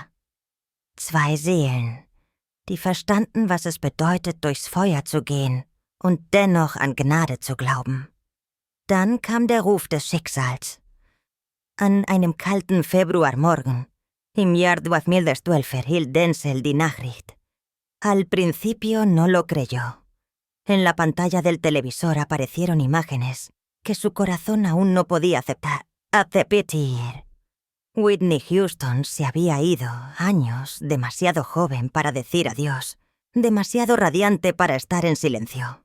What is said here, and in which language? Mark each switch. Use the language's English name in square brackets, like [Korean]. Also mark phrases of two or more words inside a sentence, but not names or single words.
[German] Zwei Seelen, die verstanden, was es bedeutet, durchs Feuer zu gehen und dennoch an Gnade zu glauben. Dann kam der Ruf des Schicksals. An einem kalten Februarmorgen, im Jahr 2012, erhielt Denzel die Nachricht. [Spanish] Al principio no lo creyó. En la pantalla del televisor aparecieron imágenes que su corazón aún no podía aceptar. Aceptar. Whitney Houston se había ido, años, demasiado joven para decir adiós, demasiado radiante para estar en silencio.